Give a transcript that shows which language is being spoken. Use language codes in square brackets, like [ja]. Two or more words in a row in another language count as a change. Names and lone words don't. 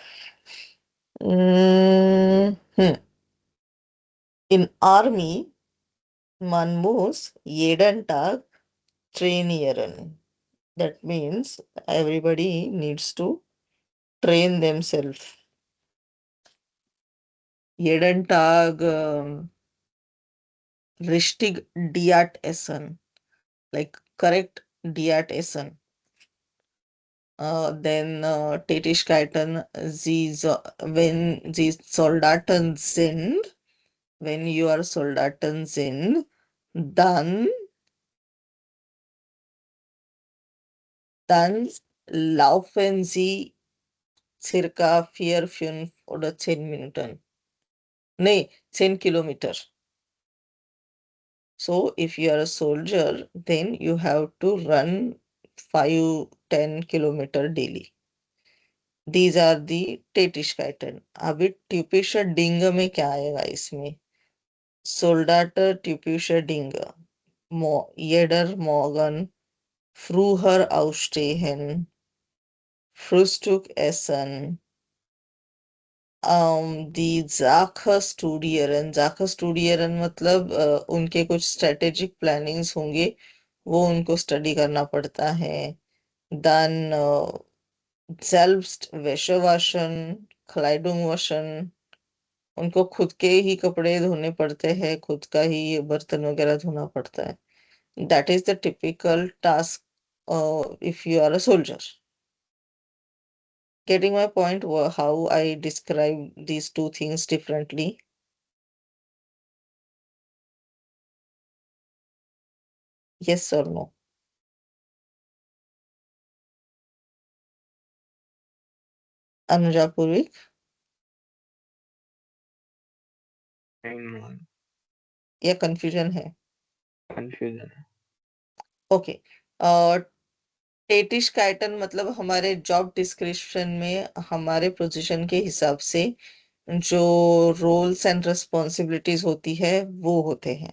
[en] Hmm. In army, [de] man muss jeden Tag trainieren. [en] That means everybody needs to train themselves. [de] Jeden Tag richtig Diät essen, [en] like correct [de] Diät essen. Then Tätigkeiten, wenn sie Soldaten sind, wenn [en] you are [de] Soldaten sind, dann, dann laufen sie circa 4, 5 oder 10 Minuten. Nee, 10 Kilometer. [en] So if you are a soldier, then you have to run 5, 10 kilometer daily. These are the Tätigkeiten. [hi] अभी [de] typische Dinge [hi] में क्या आएगा इसमें? [de] Soldater typische Dinge. Jeder Morgen früher aufstehen, Frühstück essen, die Sache studieren. Sache studieren [hi] मतलब उनके कुछ [en] strategic plannings [hi] होंगे, वो उनको study करना पड़ता है. [de] Dann selbst Wäsche waschen, Kleidung waschen. [hi] उनको खुद के ही कपड़े धोने पड़ते हैं, खुद का ही बर्तन वगैरह धोना पड़ता है. [en] That is the typical task if you are a soldier. Getting my point, how I describe these two things differently? Yes or no? Anuja Purvik, And [hi] या confusion है? confusion. ओके. Tätigkeiten मतलब हमारे [en] job description [hi] में हमारे पोजीशन के हिसाब से जो [en] roles and responsibilities [hi] होती है वो होते हैं.